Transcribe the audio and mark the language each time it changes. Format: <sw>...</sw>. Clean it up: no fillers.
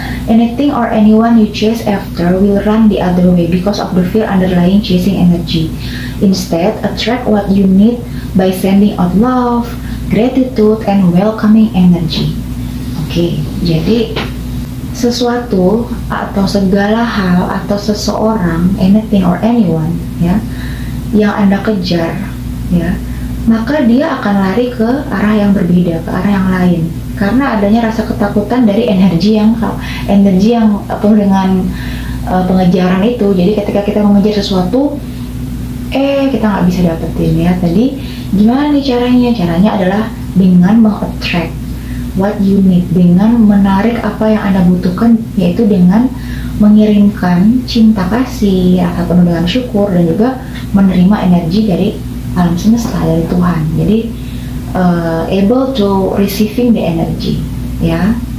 <en>Anything or anyone you chase after will run the other way because of the fear underlying chasing energy. Instead, attract what you need by sending out love, gratitude, and welcoming energy.</en> <id>Oke, jadi sesuatu atau segala hal atau seseorang,</id> <en>anything or anyone,</en> <id>ya, yang Anda kejar, ya, maka dia akan lari ke arah yang berbeda, ke arah yang lain, karena adanya rasa ketakutan dari energi yang penuh dengan pengejaran itu. Jadi ketika kita mengejar sesuatu, kita nggak bisa dapetin, ya. Tadi gimana nih caranya? Caranya adalah dengan meng-attract</id> <en>what you need,</en> <id>dengan menarik apa yang Anda butuhkan, yaitu dengan mengirimkan cinta kasih, rasa penuh dengan syukur, dan juga menerima energi dari alam semesta, dari Tuhan. Jadi</id> <en>able to receiving the energy, ya.</en>